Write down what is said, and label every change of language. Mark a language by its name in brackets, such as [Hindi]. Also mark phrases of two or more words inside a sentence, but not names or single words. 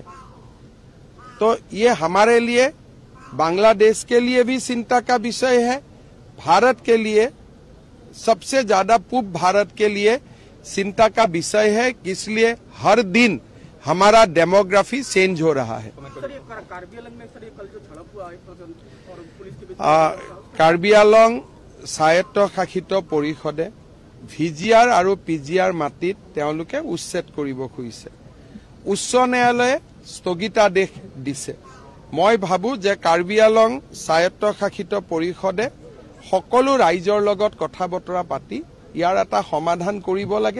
[Hindi] तो ये हमारे लिए, बांग्लादेश के लिए भी चिंता का विषय है, भारत के लिए, सबसे ज्यादा पूर्व भारत के लिए चिंता का विषय है। इसलिए हर दिन हमारा [English] demography change [Hindi] हो रहा है। [Assamese] कार्बी आंलং স্বায়ত্তশাসিত পৰিষদে VGR আৰু PGR মাটিত তেওঁলোকে উচ্ছেদ কৰিব খুজিছে। উচ্চ ন্যায়ালয়ে স্থগিতাদেশ দিছে। মই ভাবো যে কাৰ্বি আংলং স্বায়ত্তশাসিত পৰিষদে সকলো ৰাইজৰ লগত কথা বতৰা পাতি ইয়াৰ এটা সমাধান কৰিব লাগে।